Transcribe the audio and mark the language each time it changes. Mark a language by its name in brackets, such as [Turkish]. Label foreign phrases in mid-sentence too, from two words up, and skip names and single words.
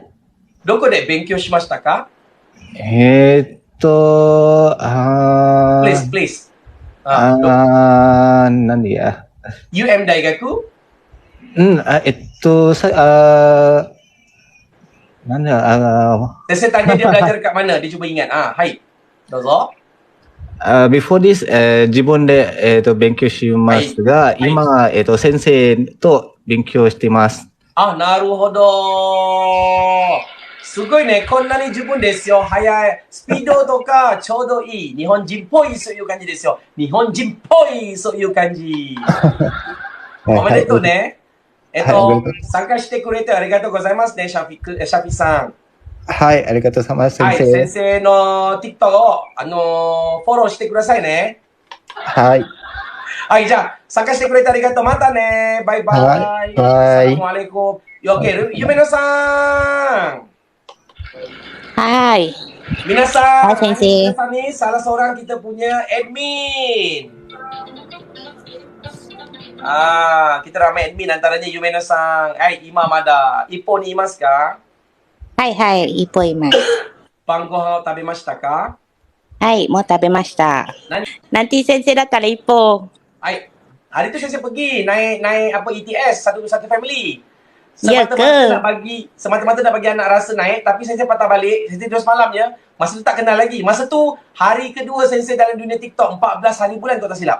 [Japanese] どこで勉強しましたか？please。なんでや。 UM 大学？なんだ [Malay] Saya tanya dia belajar kat mana? Dia cuba ingat. Hai. [Japanese] Dozo. [English] before this, [Japanese] 自分で、勉強しますが、今、先生と勉強しています。なるほど。すごいね。こんなに自分ですよ。早い。スピードとかちょうどいい。日本人っぽいそういう感じですよ。日本人っぽいそういう感じ。おめでとうね。参加してくれてありがとうございますね、シャフィさん。はい、ありがとうございます、先生。先生の TikTok を、フォローしてくださいね。はい。はい、じゃあ、参加してくれてありがとう。またね。バイバイ。はいバイ [Malay] Assalamualaikum. Oke, Yumeno-san. Hai. Minasan. Hai, Sensei. Minasan ni salah seorang kita punya admin. Kita ramai admin antaranya Yumeno-san. Imam ada. Ippo [Japanese] にいますか? はいはい、Ippo imasu. 晩ご飯を食べましたか？はい、もう食べました。 [Malay] Nanti sensei datang lah Ippo. Hari tu saya pergi naik apa ETS satu family. Ya ke? Semata-mata nak bagi anak rasa naik, tapi saya patah balik. Saya tidur semalam ya. Masa tu tak kenal lagi. Masa tu hari kedua sensei dalam dunia TikTok, 14 hari bulan kalau tak silap.